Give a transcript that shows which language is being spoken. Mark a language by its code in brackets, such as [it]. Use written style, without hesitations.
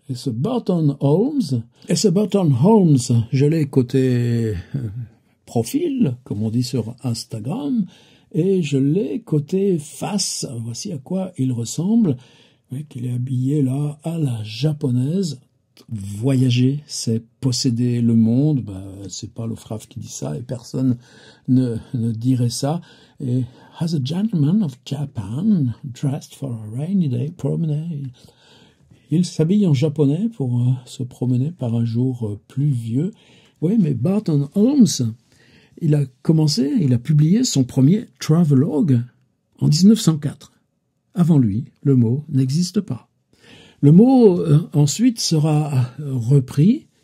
[fr] Et ce Burton Holmes, je l'ai côté profil, comme on dit sur Instagram, et je l'ai côté face. Voici à quoi il ressemble. Il est habillé là à la japonaise. Voyager, c'est posséder le monde. C'est pas Lovecraft qui dit ça et personne ne dirait ça. [en] Et as a gentleman of Japan, dressed for a rainy day promenade. [fr] Il s'habille en japonais pour se promener par un jour pluvieux. Oui, mais Burton Holmes, il a publié son premier travelogue en 1904. Avant lui, le mot n'existe pas. Le mot ensuite sera repris.